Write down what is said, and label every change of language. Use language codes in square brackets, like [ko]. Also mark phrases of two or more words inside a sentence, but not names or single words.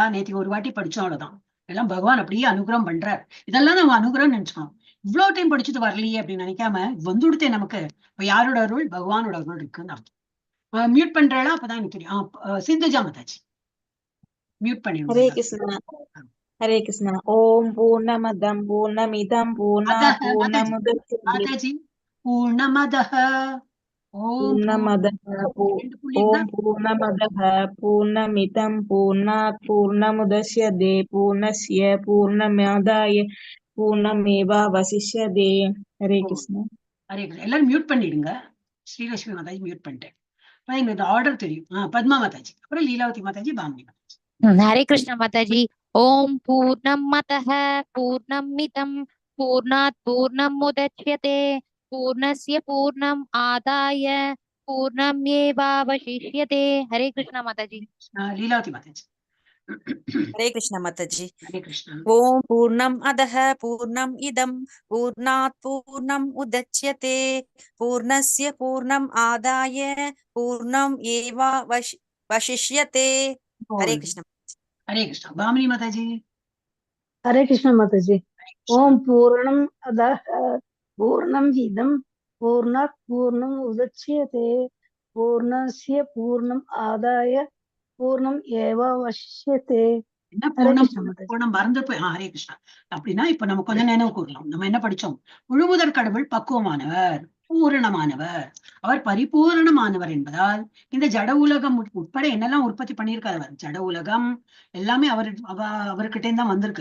[ta] நேற்று ஒரு வாட்டி படிச்சோம், அவ்வளவுதான். எல்லாம் பகவான் அப்படியே அனுகிரகம் பண்றார். இதெல்லாம் நம்ம அனுகிரகம் நினைச்சோம். இவ்வளவு டைம் படிச்சுட்டு வரலையே அப்படின்னு நினைக்காம வந்துடுத்தே நமக்கு. இப்ப யாரோட அருள்? பகவானோட அருள் இருக்குன்னு அர்த்தம். மியூட் பண்றாளா? அப்பதான் எனக்கு தெரியும். சிந்துஜா மாதாஜி மியூட் பண்ணிடுங்க [sa] ஹரே [ta] எல்லாரும். [sa] कृष्ण हरे कृष्ण। ओम् पूर्णमदम् पूर्णमिदम् पूर्णात् अदः माताजी பூர்ணமுதச்யதே माताजी पूर्णमदः ओम् பூர்ணமதः [ta] ரெண்டு புள்ளி இருந்தா [sa] ओम् पूर्णमदः पूर्णमिदम् पूर्णात् पूर्णमुदच्यते पूर्णस्य पूर्णमादाय पूर्णमेवावशिष्यते. हरे कृष्ण. हरे कृष्ण. [ta] எல்லாரும் மியூட் பண்ணிடுங்க. ஸ்ரீலட்சுமி மாதாஜி மியூட் பண்ணிட்டேன். எனக்கு இந்த ஆர்டர் தெரியும். பத்மா மாதாஜி, அப்புறம் லீலாவதி மாதாஜி, பாமினி மாதாஜி. [sa] हरे कृष्ण माताजी। ओम पूर्णमतः पूर्णमिदं पूर्णात् पूर्णमुदच्यते पूर्णस्य पूर्णम् आदाय पूर्णमेवावशिष्यते। हरे कृष्ण माताजी। [ta] லீலாவதி மாதாஜி. [sa] हरे कृष्ण माताजी। हरे कृष्ण। ओम पूर्णम अधः पूर्णम इदं पूर्णात् पूर्णम् उदच्यते पूर्णस्य पूर्णम् आदाय पूर्णम् वशिष्यते। हरे कृष्ण। हरे कृष्ण। बामिनी माताजी। हरे कृष्ण माताजी। ओम पूर्णम अदः पूर्णम इदं पूर्णात् पूर्णम् उदच्यते पूर्णस्य पूर्णम् आदाय पूर्णम् एवावशिष्यते। [ta] என்ன [sa] हरे பூர்ணம் कृष्ण माताजी। [ta] பூர்ணம் மறந்து போய் [sa] हरे कृष्ण. [ta] அப்படின்னா இப்ப நம்ம கொஞ்சம் நினைவு கூறலாம். நம்ம என்ன படிச்சோம்? முழுமுதற் கடவுள் பக்குவமானவர், பூரணமானவர், அவர் பரிபூரணமானவர் என்பதால் இந்த ஜட உலகம் உட்பட என்னெல்லாம் உற்பத்தி பண்ணியிருக்காரு அவர், ஜட உலகம் எல்லாமே அவர்கிட்ட தான் வந்திருக்கு.